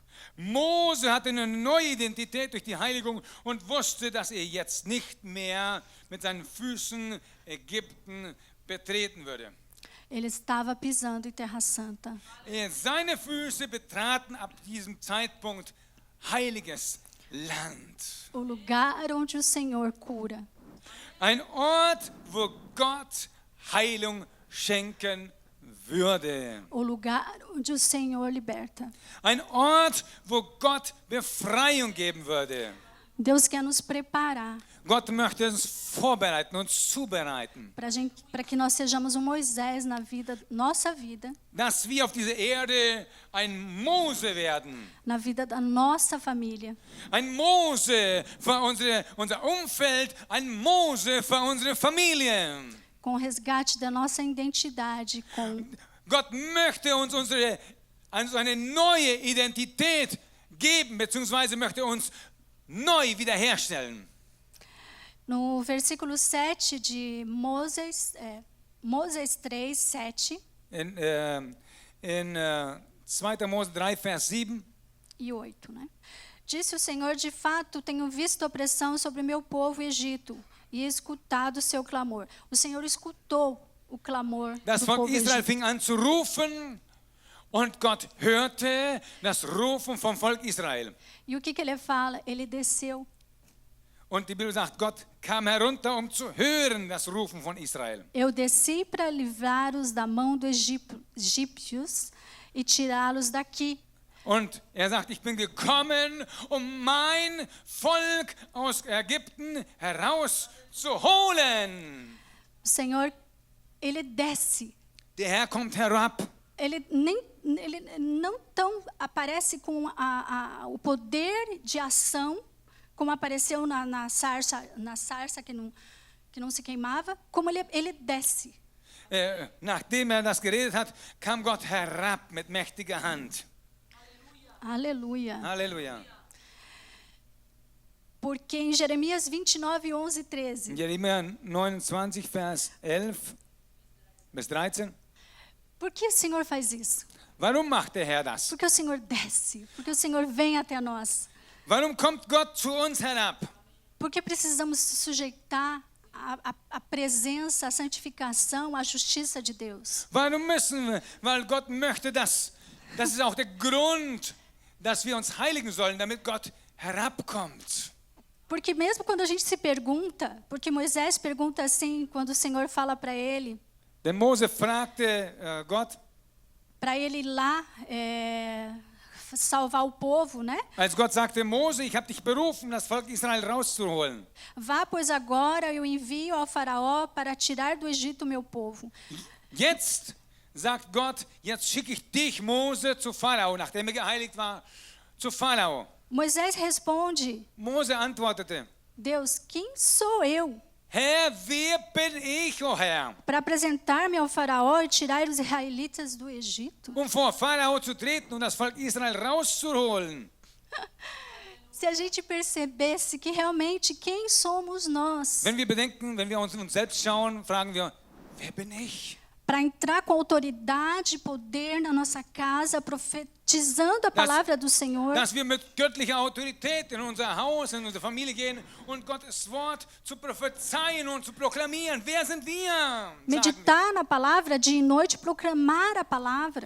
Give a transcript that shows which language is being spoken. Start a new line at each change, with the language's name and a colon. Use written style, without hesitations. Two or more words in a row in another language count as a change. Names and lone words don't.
German: Mose hatte eine neue Identität durch die Heiligung und wusste, dass er jetzt nicht mehr mit seinen Füßen Ägypten betreten würde.
Portuguese: Ele estava pisando em Terra Santa.
German: Seine Füße betraten ab diesem Zeitpunkt heiliges Land.
Portuguese: O lugar onde o Senhor cura.
German: Ein Ort, wo Gott Heilung schenken würde.
Portuguese: O lugar onde o Senhor liberta.
German: Ein Ort, wo Gott Befreiung geben würde.
Portuguese: Deus quer nos preparar
German: Gott möchte uns vorbereiten, uns zubereiten,
Portuguese: para que nós sejamos um Moisés na nossa vida,
German: dass wir auf dieser Erde ein Mose werden.
Portuguese: na vida da nossa família,
German: Ein Mose für unser Umfeld, ein Mose für unsere Familie.
Portuguese: com o resgate da nossa identidade, com
German: Gott möchte uns eine neue Identität geben, beziehungsweise möchte uns neu wiederherstellen.
Portuguese: no versículo 7 de Moses 3:7
German: In 2. Mose 3, Vers 7.
Portuguese: e 8, né? Disse o Senhor: de fato, tenho visto opressão sobre o meu povo Egito e escutado o seu clamor. O Senhor escutou o clamor
German: Das
Portuguese: do
German: Volk
Portuguese: povo
German: Israel
Portuguese: Egito.
German: fing an zu rufen und Gott hörte das Rufen vom Volk Israel.
Portuguese: E o que ele fala? Ele desceu.
German: Und die Bibel sagt, Gott kam herunter, um zu hören das Rufen von Israel.
Portuguese: Eu desci para livrar-os da mão dos egípcios e tirá-los daqui.
German: Und er sagt, ich bin gekommen, um mein Volk aus Ägypten herauszuholen.
Portuguese: O Senhor, ele desce.
German: Der Herr kommt herab.
Portuguese: Ele não tão aparece com o poder de ação como apareceu na sarça que não se queimava, como ele desce.
German: Nachdem das geredet hat, kam Gott herab mit mächtiger Hand.
Portuguese: Aleluia.
German: Halleluja.
Portuguese: Porque em Jeremias 29, 11 e 13,
German: Jeremia 29, Vers 11 bis 13.
Portuguese: por que o Senhor faz isso?
German: Warum macht der Herr das?
Portuguese: Porque o Senhor desce, porque o Senhor vem até nós.
German: Warum kommt Gott zu uns herab?
Portuguese: Porque precisamos se sujeitar à presença, à santificação, à justiça de Deus.
German: Warum müssen wir? Weil Gott möchte das. Das ist auch der Grund, dass wir uns heiligen sollen, damit Gott herabkommt.
Portuguese: Porque mesmo quando a gente se pergunta, porque Moisés pergunta assim, quando o Senhor fala para ele,
German: Denn Mose fragte Gott,
Portuguese: para ele ir lá salvar o povo, né?
German: als Gott sagte, Mose, ich habe dich berufen, das Volk Israel rauszuholen.
Portuguese: Vá, pois agora eu envio ao faraó para tirar do Egito meu povo.
German: Jetzt sagt Gott, jetzt schicke ich dich, Mose, zu Pharao, nachdem er geheiligt war, zu Pharao.
Portuguese: Moisés responde,
German: Mose antwortete,
Portuguese: Deus, quem sou eu
German: Herr, wer bin ich, o Herr,
Portuguese: para apresentar-me ao faraó e tirar os israelitas do Egito?
German: vor Pharao zu treten und das Volk Israel rauszuholen?
Portuguese: Se a gente percebesse que realmente quem somos nós,
German: Wenn wir bedenken, wenn wir uns selbst schauen, fragen wir, wer bin ich?
Portuguese: para entrar com autoridade e poder na nossa casa, profetizando a palavra do Senhor,
German: Dass wir mit göttlicher Autorität in unser Haus, in unsere Familie gehen und Gottes Wort zu prophezeien und zu proklamieren. Wer sind wir? Sagen wir.
Portuguese: meditar na palavra dia e noite, proclamar a palavra.